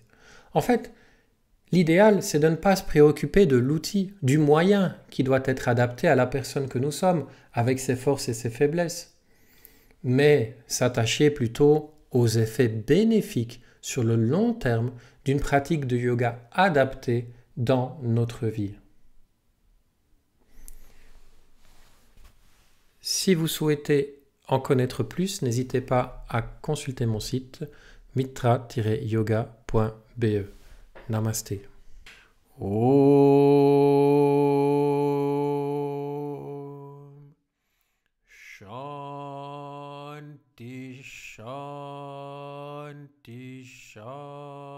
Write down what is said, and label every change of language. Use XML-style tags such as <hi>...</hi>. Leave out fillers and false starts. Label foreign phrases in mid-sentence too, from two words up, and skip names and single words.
<fr>En fait, l'idéal, c'est de ne pas se préoccuper de l'outil, du moyen qui doit être adapté à la personne que nous sommes, avec ses forces et ses faiblesses, mais s'attacher plutôt aux effets bénéfiques sur le long terme d'une pratique de yoga adaptée dans notre vie. Si vous souhaitez en connaître plus, n'hésitez pas à consulter mon site mitra-yoga.be. Namasté.</fr> <sa>Om Shanti Shanti Shanti</sa>